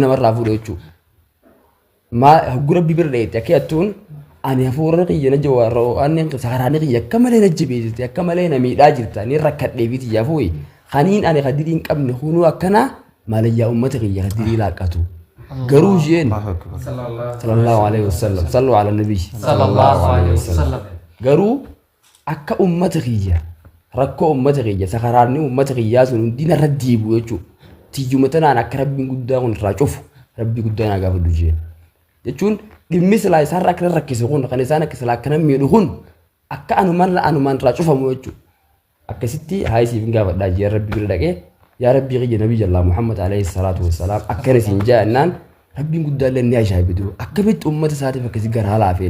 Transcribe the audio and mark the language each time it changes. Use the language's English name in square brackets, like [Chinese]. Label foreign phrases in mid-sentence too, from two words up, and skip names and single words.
[Oromo] namarraa fuudhe jechuudha hoggu rabbii bira dhaqee akka hattuun ani hafuura qiyya na jawaarroo ani sakaraani qiyya akka malee na jabeessite akka malee na miidhaa jirta ni rakkadhee fi tiyyaafuu kaniin ani kadidii hin qabne hunuu akkana maalayyaa ummata qiyya kadidii laaqatu garuu jeen [Arabic] صلى الله عليه وسلم صلوا على النبي صلى الله عليه وسلم [Oromo] garuu akka ummata qiyya rakkoo ummata qiyya sakaraani ummata qiyyaa sun hundina irra diibu jechuudha tiyyuma tanaan akka rabbiin guddaa kun irraa cufu rabbii guddaa naa gaafadhu jeen jechuun dhimmi silaa isaan akka rakkise kun kan isaan akka silaa akka namni miidhu kun akka anumaan irraa cufamu jechuudha akkasitti haa isiif hin gaafadhaa jee rabbi bira dhaqee yaa rabbii qiyya nabii jallaa Muhammad [Arabic] عليه الصلاة والسلام [Oromo] akka risiin jaannaan rabbiin guddaa illee ni ajaa'ibidu akkamitti ummata isaatiif akkasi garaa laafee